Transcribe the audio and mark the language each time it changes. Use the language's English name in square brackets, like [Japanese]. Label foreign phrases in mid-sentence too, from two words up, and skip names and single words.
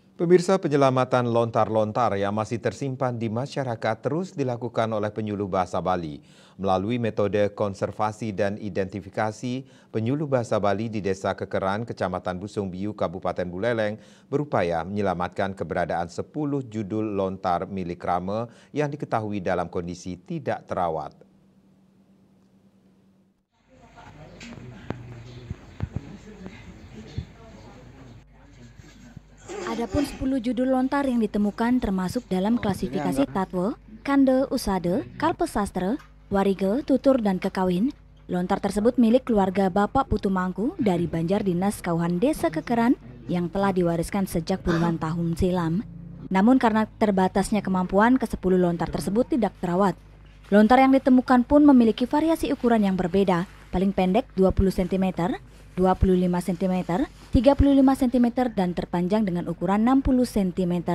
[Indonesian] Pemirsa, penyelamatan lontar-lontar yang masih tersimpan di masyarakat terus dilakukan oleh penyuluh bahasa Bali. Melalui metode konservasi dan identifikasi, penyuluh bahasa Bali di Desa Kekeran, Kecamatan Busung Biu, Kabupaten Buleleng berupaya menyelamatkan keberadaan 10 judul lontar milik Rame yang diketahui dalam kondisi tidak terawat. Adapun 10 judul lontar yang ditemukan termasuk dalam klasifikasi Tatwe, Kande, Usade, Kalpesastra, Warige, Tutur, dan Kekawin. Lontar tersebut milik keluarga Bapak Putu Mangku dari Banjar Dinas Kauhan Desa Kekeran yang telah diwariskan sejak puluhan tahun silam. Namun karena terbatasnya kemampuan, ke-10 lontar tersebut tidak terawat. Lontar yang ditemukan pun memiliki variasi ukuran yang berbeda, paling pendek 20 cm, 25 cm, 35 cm, dan terpanjang dengan ukuran 60 cm.